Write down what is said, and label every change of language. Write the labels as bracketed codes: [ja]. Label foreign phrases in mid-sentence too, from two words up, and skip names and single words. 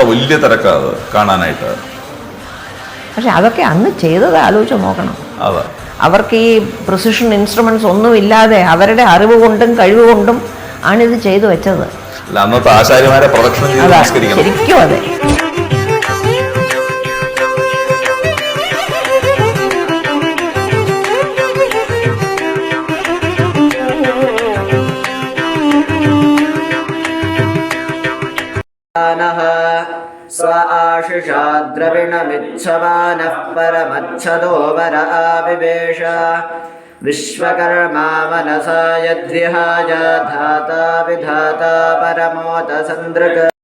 [ml] വലിയ തിരക്കാണ് കാണാനായിട്ട്. പക്ഷെ അതൊക്കെ അന്ന് ചെയ്തത് ആലോചിച്ച് നോക്കണം. അവർക്ക് ഈ [en] precision instruments [ml] ഒന്നും ഇല്ലാതെ അവരുടെ അറിവ് കൊണ്ടും കഴിവ് കൊണ്ടും ആണിത് ചെയ്തു വെച്ചത്. അന്നത്തെ ആചാര്യമാരെ പ്രദക്ഷിണം ചെയ്ത് നമസ്കരിക്കണം. ശരിക്കും അതെ. [sa] स्व आशिषा द्रविणमिच्छमानः परमच्छदो वर आविवेश विश्वकर्मा मनसा यद्विहाय धाता विधाता परमोत सन्दृक्।